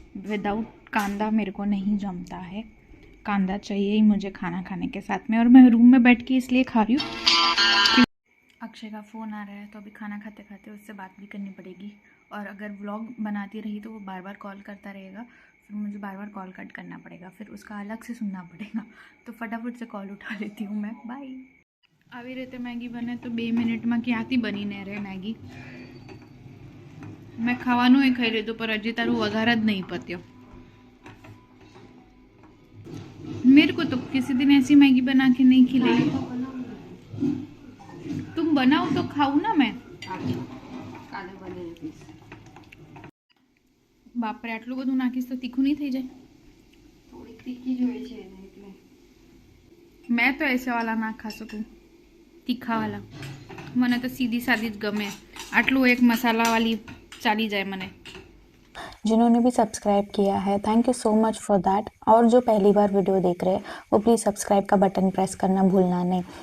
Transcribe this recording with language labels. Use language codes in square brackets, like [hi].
[hi] Without कांदा मेरे को नहीं जमता है, कांदा चाहिए ही मुझे खाना खाने के साथ में. और मैं रूम में बैठ के इसलिए खा रही हूँ. अक्षय का फ़ोन आ रहा है तो अभी खाना खाते खाते उससे बात भी करनी पड़ेगी. और अगर व्लॉग बनाती रही तो वो बार बार कॉल करता रहेगा, फिर मुझे बार बार कॉल कट करना पड़ेगा, फिर उसका अलग से सुनना पड़ेगा. तो फटाफट से कॉल उठा लेती हूँ मैं. बाय. [gu] આવી રીતે મેગી બને તો 2 મિનિટમાં ક્યાંથી બનીને રહે મેગી. મેં ખાવાનું એ ખાઈ લીધું, पर હજી તારું વઘાર જ નહીં પત્યો. [hi] मेरे को तो किसी दिन ऐसी मैगी बना के नहीं खिलाई. तुम बनाओ तो खाऊं ना मैं. [gu] કાલે બનાવી આપીશ. બાપરે, આટલું બધું નાખીશ તો તીખું નહીં થઈ જાય? થોડીક તીખી જોઈએ છે એને એટલે. [hi] मैं तो ऐसे वाला ना खा सकूँ, तीखा वाला. [gu] મને તો સીધી સાદી જ ગમે. આટલું એક મસાલાવાળી ચાલી જાય મને. [hi] जिन्होंने भी सब्सक्राइब किया है, [en] Thank you so much for that. [hi] और जो पहली बार वीडियो देख रहे हैं वो प्लीज़ सब्सक्राइब का बटन प्रेस करना भूलना नहीं.